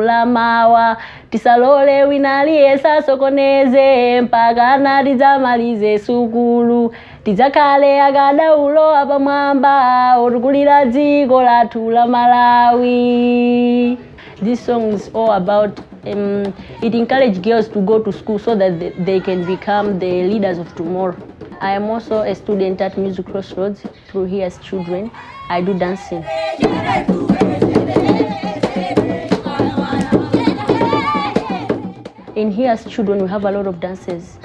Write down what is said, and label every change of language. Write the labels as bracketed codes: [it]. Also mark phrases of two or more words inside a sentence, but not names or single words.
[ny] la mawa tisalole wina aliyense sokoneze mpaka natidzamalize sukulu tidzakhale akadaulo apamwamba otukulira dziko lathu la Malawi. [en] This song is all about it encourages girls to go to school so that they can become the leaders of tomorrow. I am also a student at Music Crossroads through Here's Children. I do dancing. In Here's Children, we have a lot of dances.